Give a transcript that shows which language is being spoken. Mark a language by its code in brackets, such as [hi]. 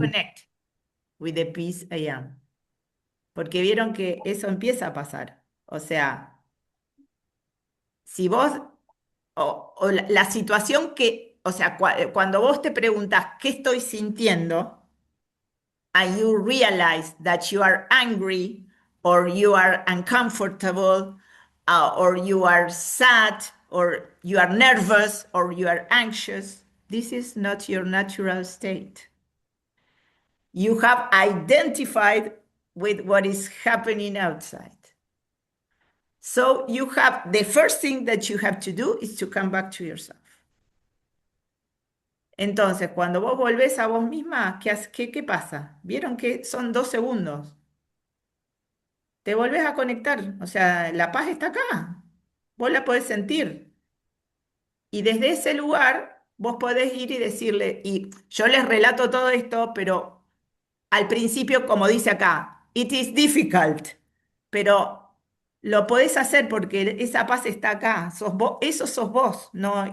[en] connect with the peace I am. [es] Porque vieron que eso empieza a pasar. O sea, si vos, o la situación que, o sea, cuando vos te preguntas, ¿qué estoy sintiendo? [en] And you realize that you are angry or you are uncomfortable or you are sad or you are nervous or you are anxious, this is not your natural state. You have identified with what is happening outside. So you have the first thing that you have to do is to come back to yourself. [es] Entonces, cuando vos volvés a vos misma, ¿qué pasa? ¿Vieron que son 2 segundos? Te volvés a conectar, o sea, la paz está acá, vos la podés sentir. Y desde ese lugar, vos podés ir y decirle, y yo les relato todo esto, pero al principio, como dice acá, [en] it is difficult, [es] pero lo podés hacer porque esa paz está acá, sos vos, eso sos vos, ¿no?